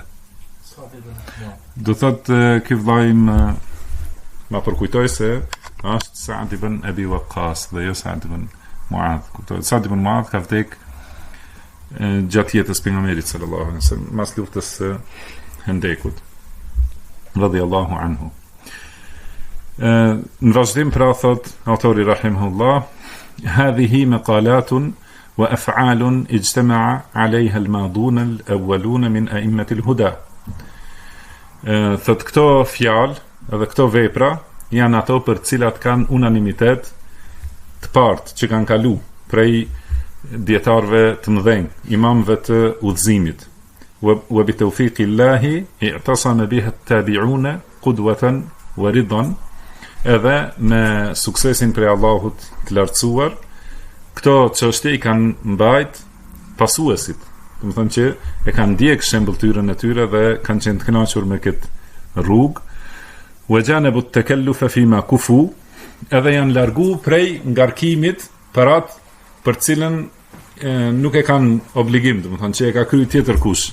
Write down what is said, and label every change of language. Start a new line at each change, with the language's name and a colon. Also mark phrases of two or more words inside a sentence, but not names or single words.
Albanian: Do thotë ky vllai ma përkujtoi se është Saad ibn Abi Waqqas dhe jo Saad ibn Muadh. Kuptohet, Saad ibn Muadh ka vdek gjatë jetës pejgamberit
Arabic: صلى الله عليه وسلم,
Albanian: mas luftës së Hendekut,
Arabic: رضي الله عنه.
Albanian: Në vazhdim pra thot autori rahimahullah,
Arabic: هذه مقالات وأفعال اجتمع عليها الماضون الأولون من أئمة الهدى.
Albanian: Thot këto fjalë edhe këto vepra janë ato për cilat kanë unanimitet të partë që kanë kalu prej dietarëve të mëdhenj, imamëve të udhëzimit.
Arabic: وبتوفيق الله اعتصم بها التابعون قدوة ورضا.
Albanian: Edhe me suksesin prej Allahut të lartësuar, këto çështje I kanë mbajt pasuesit. Do të thonë që e kanë ndjek shembulltyrën e tyre dhe kanë qenë të kënaqur me këtë rrugë.
Arabic: وجانبوا التكلف فيما كفوا,
Albanian: edhe janë largu prej ngarkimit për atë për cilën nuk e kanë obligim, do të thonë që e ka kryer tjetër kush.